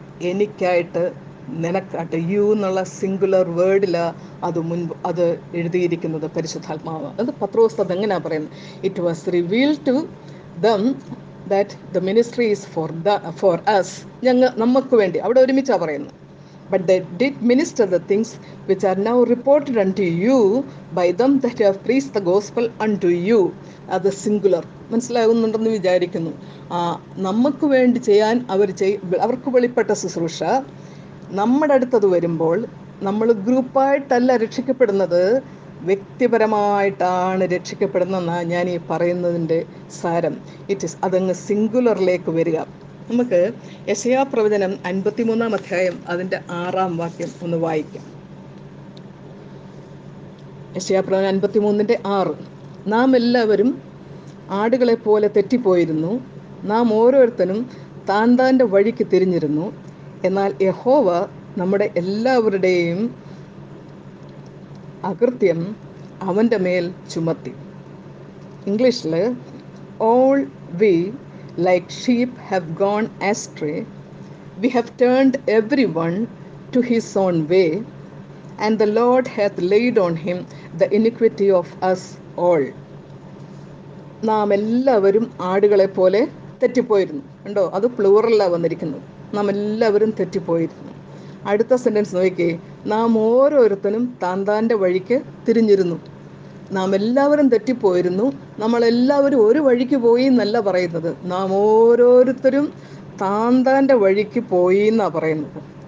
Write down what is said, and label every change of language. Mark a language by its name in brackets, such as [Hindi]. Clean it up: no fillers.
[Malayalam] എനിക്കായിട്ട് നിനക്കായിട്ട്. U എന്നുള്ള singular വേർഡിലാണ് അത് എഴുതിയിരിക്കുന്നത് പരിശുദ്ധാത്മാവ്. അത് പത്രോസ് അതെങ്ങനെയാണ് പറയുന്നത്? [English] It was revealed to them that the ministry is for us. [Malayalam] നമുക്ക് വേണ്ടി അവിടെ ഒരുമിച്ചാണ് പറയുന്നത്. [English] But they did minister the things which are now reported unto you by them that have preached the gospel unto you. [Malayalam] അത് singular. മനസ്സിലാകുന്നുണ്ടെന്ന് വിചാരിക്കുന്നു. നമുക്ക് വേണ്ടി ചെയ്യാൻ അവർക്ക് വെളിപ്പെട്ട ശുശ്രൂഷ നമ്മുടെ അടുത്തത് വരുമ്പോൾ നമ്മൾ ഗ്രൂപ്പായിട്ടല്ല രക്ഷിക്കപ്പെടുന്നത്, വ്യക്തിപരമായിട്ടാണ് രക്ഷിക്കപ്പെടുന്നതെന്നാണ് ഞാൻ ഈ പറയുന്നതിൻ്റെ സാരം. അതങ്ങ് സിംഗുലറിലേക്ക് വരിക. നമുക്ക് യെശയ്യാ പ്രവചനം 53 അധ്യായം അതിൻ്റെ 6 വാക്യം ഒന്ന് വായിക്കാം. യെശയ്യാ പ്രവചനം 53:6. നാം എല്ലാവരും ആടുകളെ പോലെ തെറ്റിപ്പോയിരുന്നു, നാം ഓരോരുത്തരും താൻ താൻ്റെ വഴിക്ക് തിരിഞ്ഞിരുന്നു, എന്നാൽ യഹോവ നമ്മുടെ എല്ലാവരുടെയും അകൃത്യം അവൻ്റെ മേൽ ചുമത്തി. ഇംഗ്ലീഷിൽ [English] All we like sheep have gone astray, we have turned everyone to his own way, and the Lord hath laid on him the iniquity of us all. [Malayalam] നാം എല്ലാവരും ആടുകളെ പോലെ തെറ്റിപ്പോയിരുന്നു. കണ്ടോ, അത് പ്ലൂറലാണ് വന്നിരിക്കുന്നത്. നാം എല്ലാവരും തെറ്റിപ്പോയിരുന്നു. അടുത്ത സെൻറ്റൻസ് നോക്കിക്കേ, നാം ഓരോരുത്തരും താൻ താൻ്റെ വഴിക്ക് തിരിഞ്ഞിരുന്നു. നാം എല്ലാവരും തെറ്റിപ്പോയിരുന്നു, നമ്മളെല്ലാവരും ഒരു വഴിക്ക് പോയി എന്നല്ല പറയുന്നത്, നാം ഓരോരുത്തരും താൻ താൻ്റെ വഴിക്ക് പോയി എന്നാണ് പറയുന്നത്.